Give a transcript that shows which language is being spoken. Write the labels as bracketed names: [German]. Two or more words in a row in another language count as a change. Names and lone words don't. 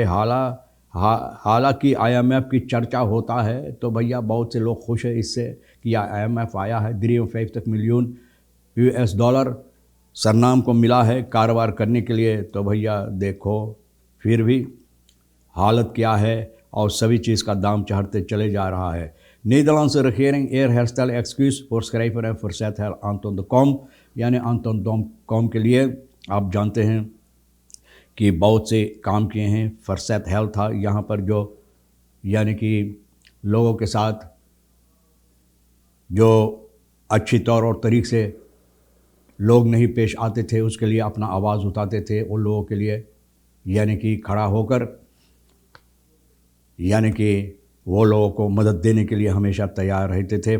[Caribbean Hindustani] हालांकि IMF की चर्चा होता है तो भैया बहुत से लोग खुश हैं इससे कि IMF आया है। 3 मिलियन US डॉलर सरनाम को मिला है कारोबार करने के लिए। तो भैया देखो फिर भी हालत क्या है और सभी चीज़ का दाम चढ़ते चले जा रहा है। [Dutch] Nederlandse regering eerherstel excuus voor schrijver en verzether Anton de Kom, [Caribbean Hindustani] यानी Anton de Kom के लिए आप जानते हैं कि बहुत से काम किए हैं। फरसत हेल्थ था यहाँ पर जो यानी कि लोगों के साथ जो अच्छी तौर और तरीक़े से लोग नहीं पेश आते थे उसके लिए अपना आवाज़ उठाते थे, उन लोगों के लिए यानी कि खड़ा होकर यानी कि वो लोगों को मदद देने के लिए हमेशा तैयार रहते थे।